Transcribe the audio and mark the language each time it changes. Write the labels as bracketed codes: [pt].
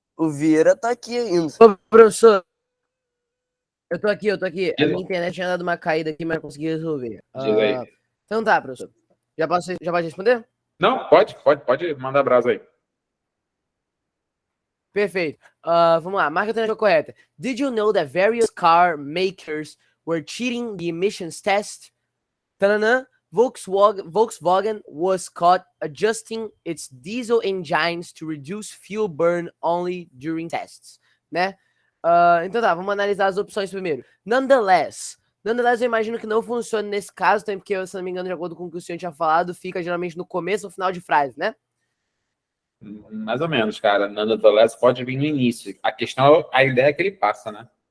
[pt] O Vieira tá aqui ainda. Ô, professor, eu tô aqui. A minha internet tinha dado uma caída aqui, mas consegui resolver. Então tá, professor. Já pode responder? Não, pode mandar brasa aí. Perfeito. Vamos lá, marca a alternativa correta. [en] Did you know that various car makers were cheating the emissions test? Tanana. Volkswagen was caught adjusting its diesel engines to reduce fuel burn only during tests, né? [pt] Então tá, vamos analisar as opções primeiro. Nonetheless, eu imagino que não funcione nesse caso, também porque, se não me engano, de acordo com o que o senhor tinha falado, fica geralmente no começo ou final de frase, né? Mais ou menos, cara. Nonetheless pode vir no início. A questão, a ideia é que ele passa, né?